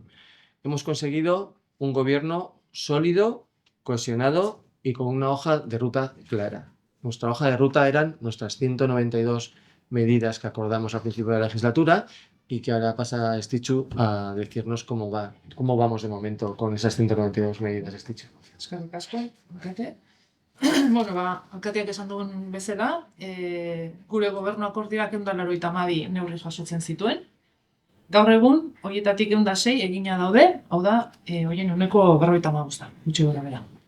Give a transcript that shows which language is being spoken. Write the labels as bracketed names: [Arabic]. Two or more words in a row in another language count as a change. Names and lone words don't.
[Spanish] Hemos conseguido un gobierno sólido, cohesionado y con una hoja de ruta clara. Nuestra hoja de ruta eran nuestras 192 medidas que acordamos al principio de la legislatura y que ahora pasa Estitxu a decirnos cómo vamos de momento con esas 192 medidas, Estitxu. [Basque] Eskerrik asko, alkate. Alkateak esan dugun bezala, gure gobernu akordioak 192 neurri jasotzen zituen. Gaur egun, horietatik 106 egina daude, hau da, horien ehuneko 55, gutxi gorabehera.